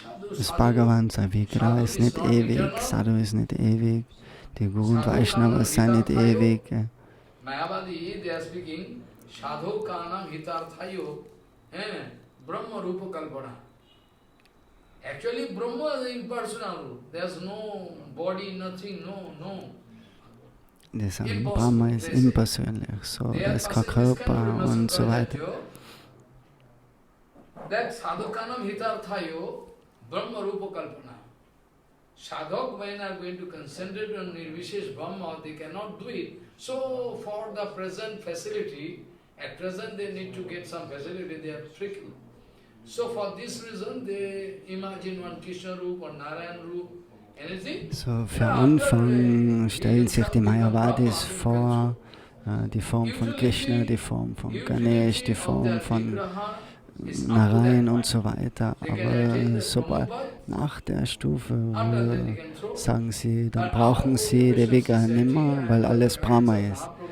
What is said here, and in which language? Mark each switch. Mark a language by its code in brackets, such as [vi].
[de] Das Bhagavan, sein Vigraha ist nicht ewig, Sadhu ist nicht ewig, die Guru und Vaishnavas sind nicht ewig. [en] Mayavadi, they are speaking, [sa] Sadhu Kanam Hitarthayo, Brahma Rupa Kalpana. [en] Actually, Brahma is impersonal. There's no body, nothing, no. [de] Die sagen, Brahma ist impersönlich, so, da ist kein Körper und so weiter. [sa] That sadhakanam hitarthayo Brahma Rupa Kalpana. [en] Sadhak, when are going to concentrate on Nirvishesh Brahma, they cannot do it. So, for the present facility, at present they need to get some facility, they are tricky. So, for this reason, they imagine one Krishna Rup or Narayan Rup. [de] So, für Anfang stellen sich die Mayavadis vor, die Form von Krishna, die Form von Ganesh, die Form von Narayan und so weiter. Aber sobald nach der Stufe sagen sie, dann brauchen sie die Vigraha nimmer, weil alles Brahma ist.